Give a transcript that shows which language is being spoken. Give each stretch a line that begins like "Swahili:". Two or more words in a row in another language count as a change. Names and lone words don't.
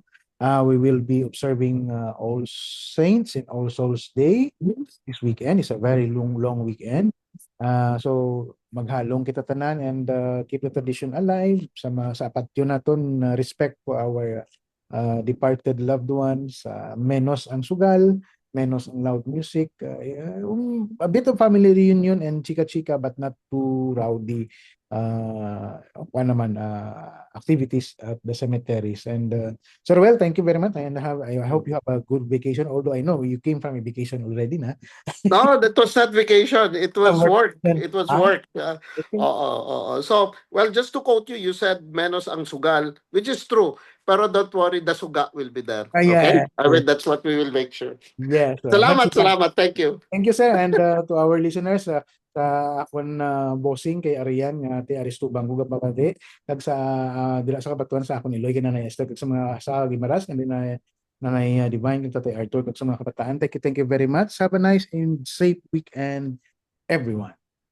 English: We will be observing All Saints and All Souls Day this weekend. It's a very long weekend. So
Hiligaynon: maghalong kita tanan,
English: and keep the tradition alive
Hiligaynon: sa patio naton,
English: respect for our departed loved ones,
Hiligaynon: menos ang sugal, menos ang
English: loud music, a bit of family reunion and chika-chika, but not too rowdy activities at the cemeteries. And Sir, well, thank you very much, and I hope you have a good vacation, although I know you came from a vacation already na. No, that was not vacation. It was Work work. then. It was Ah, work. okay. Oo. So, well, just to quote you, you said
Hiligaynon: menos ang sugal,
English: which is true. Pero don't worry, the suga will be there. Okay? Yeah, I mean, that's what we will make sure. yes, but
Hiligaynon: Salamat, salamat.
English: Thank you. thank you, sir, and to our listeners,
Hiligaynon: sa akon bossing kay Arian nga ti Aristubang Guga Papade, kag sa dila sa kabatuan sa akon Iloy na Esther, kag sa mga sa Gimaras nga na Divine kag Tatay Arthur, kag sa mga kabataan.
English: Thank you very much. Have a nice and safe weekend, everyone.